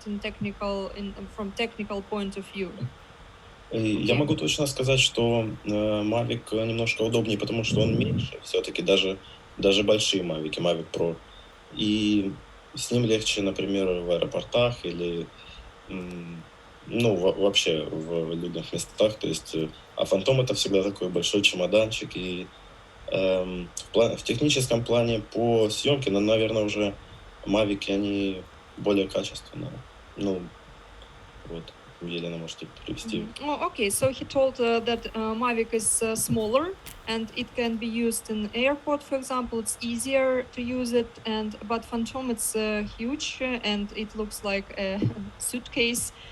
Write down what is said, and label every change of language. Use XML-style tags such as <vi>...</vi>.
<en>From technical point of view.</en> <ru>Я могу точно сказать, что Mavic немножко удобнее, потому что он меньше, все-таки даже большие Mavic, Mavic Pro. И с ним легче, например, в аэропортах или вообще в людных местах. То есть, а Phantom это всегда такой большой чемоданчик. И в техническом плане по съемке, наверное, уже Mavic, они более качественные. Вот. Елена, можете привести.</ru> <en>Okay, so he told that Mavic is smaller and it can be used in airport, for example. It's easier to use it, but Phantom it's huge and it looks like a suitcase.</en>